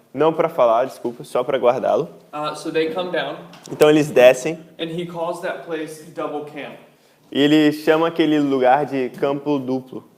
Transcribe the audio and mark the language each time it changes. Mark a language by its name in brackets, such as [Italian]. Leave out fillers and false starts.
[Portuguese] Não para falar, desculpa, só para guardá-lo. [English] So they come down, [Portuguese] Então eles descem [English] and he calls that place double camp, [Portuguese] e ele chama aquele lugar de campo duplo,